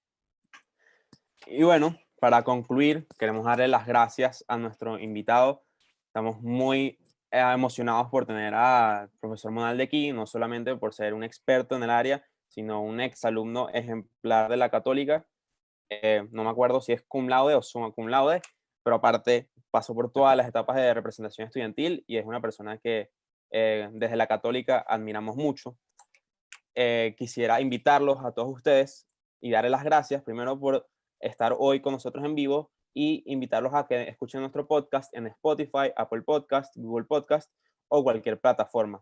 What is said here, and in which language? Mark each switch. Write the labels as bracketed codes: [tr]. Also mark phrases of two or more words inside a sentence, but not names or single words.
[es] Y bueno, para concluir, queremos darle las gracias a nuestro invitado. Estamos muy emocionados por tener al profesor Monaldi aquí, no solamente por ser un experto en el área, sino un exalumno ejemplar de la Católica. No me acuerdo si es [la] cum laude [es] o [la] summa cum laude, [es] pero aparte pasó por todas las etapas de representación estudiantil y es una persona que desde la Católica admiramos mucho. Quisiera invitarlos a todos ustedes y darles las gracias primero por estar hoy con nosotros en vivo y invitarlos a que escuchen nuestro podcast en Spotify, Apple Podcast, Google Podcast o cualquier plataforma.